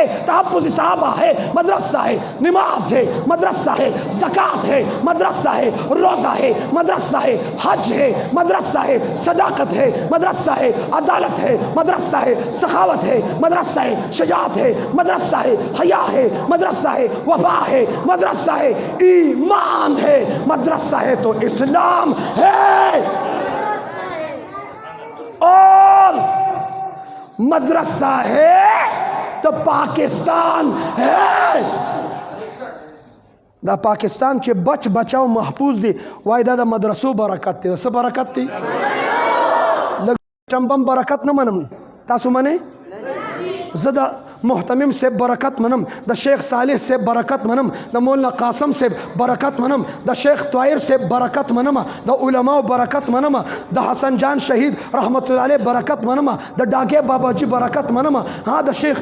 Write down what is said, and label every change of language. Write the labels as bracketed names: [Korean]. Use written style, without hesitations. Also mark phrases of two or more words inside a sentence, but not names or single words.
[Urdu] تحفظ صحابہ ہے مدرسہ ہے نماز ہے مدرسہ ہے زکات ہے مدرسہ ہے روزہ ہے مدرسہ ہے حج ہے مدرسہ ہے صداقت ہے مدرسہ ہے عدالت ہے مدرسہ ہے سخاوت ہے مدرسہ ہے شجاعت ہے مدرسہ ہے حیا ہے مدرسہ ہے وفا ہے مدرسہ ہے ایمان ہے مدرسہ ہے تو اسلام ہے اور مدرسہ ہے تو پاکستان ہے [Pashto] دا پاکستان چې بچ بچاو محفوظ دی وای دا د مدرسو برکت دی څه برکت دی چمبم برکت نه منم تاسو منئ زه د محتمم صاحب برکت منم د شیخ صالح صاحب برکت منم د مولانا قاسم صاحب برکت منم د شیخ طاهر صاحب برکت منم د علماء برکت منم د حسن جان شهید [Arabic] رحمت الله علیه [Pashto] برکت منم د ډاګه بابا جی برکت منم ها د شیخ